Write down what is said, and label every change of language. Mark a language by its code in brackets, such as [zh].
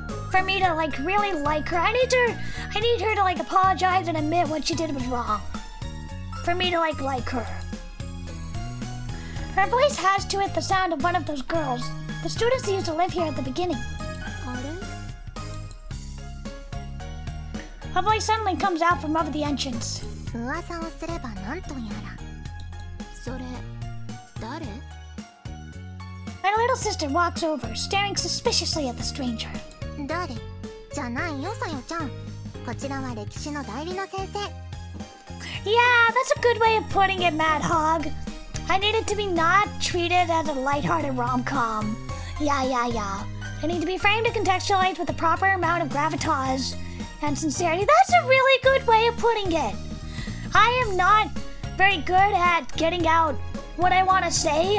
[en] For me to like really like her. I need her to like apologize and admit what she did was wrong. For me to like her. Her voice has to it the sound of one of those girls, the students who used to live here at the beginning. Her voice suddenly comes out from over the entrance. [ja] 噂をすればなんとやら。それ、誰？ [en] My little sister walks over, staring suspiciously at the stranger. [ja] 誰？じゃないよ、さよちゃん。こちらは歴史の代理の先生。 [en] Yeah, that's a good way of putting it, Mad Hog. I need it to be not treated as a lighthearted rom-com. Yeah. I need to be framed and contextualized with the proper amount of gravitas and sincerity. That's a really good way of putting it. I am not very good at getting out what I want to say.